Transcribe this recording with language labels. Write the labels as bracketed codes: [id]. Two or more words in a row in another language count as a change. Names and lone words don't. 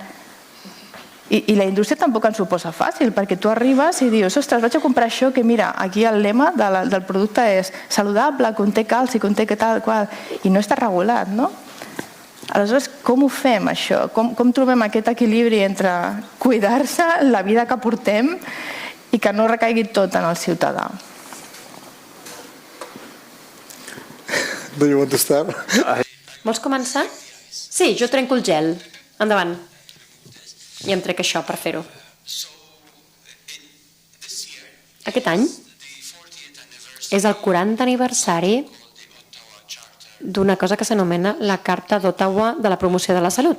[ca] I la indústria tampoc ens ho posa fàcil, perquè tu arribes i dius, ostres, vaig a comprar això, que mira, aquí el lema del producte és saludable, conté calci, conté que tal, qual, i no està regulat, no? Aleshores, com ho fem, això? Com trobem aquest equilibri entre cuidar-se, la vida que portem, i que no recaigui tot en el ciutadà? [en] Do you want to start? [ca] Vols començar? Sí, jo trenco el gel. Endavant. I em trec això per fer-ho. Aquest any és el 40 aniversari d'una cosa que s'anomena la Carta d'Ottawa de la Promoció de la Salut.